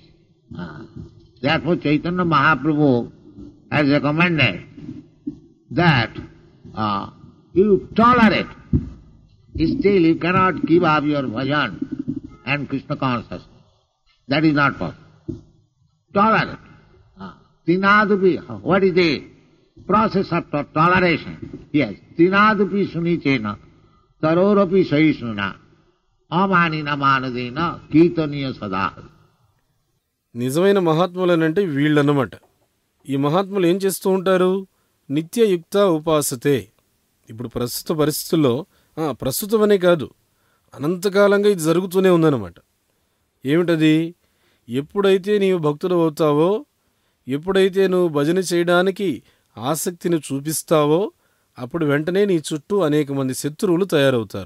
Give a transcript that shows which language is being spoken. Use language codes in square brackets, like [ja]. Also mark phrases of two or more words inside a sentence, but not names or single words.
[en] Therefore Chaitanya Mahaprabhu has recommended that you tolerate. Still you cannot give up your bhajan and Krishna consciousness. That is not possible. Tolerate. Tinadupi, what is the process of toleration? Yes. [sa] तृणादपि सुनीचेन, तरोरपि सहिष्णुना, अमानिना मानदेन, कीर्तनीयः सदा. [te] నిజమైన మహాత్ములనంటే వీళ్ళన్నమాట. ఈ మహాత్ములు ఏం చేస్తూ ఉంటారు? [sa] నిత్యయుక్త ఉపాసతే. [te] ఇప్పుడు ప్రస్తుత పరిస్థితుల్లో, ప్రస్తుతమనే కాదు, అనంతకాలంగా ఇది జరుగుతూనే ఉందన్నమాట. ఏమిటది? ఎప్పుడైతే నీవు భక్తుడు అవుతావో, ఎప్పుడైతే నువ్వు భజన చేయడానికి ఆసక్తిని చూపిస్తావో అప్పుడు వెంటనే నీ చుట్టూ అనేక మంది శత్రువులు తయారవుతారు.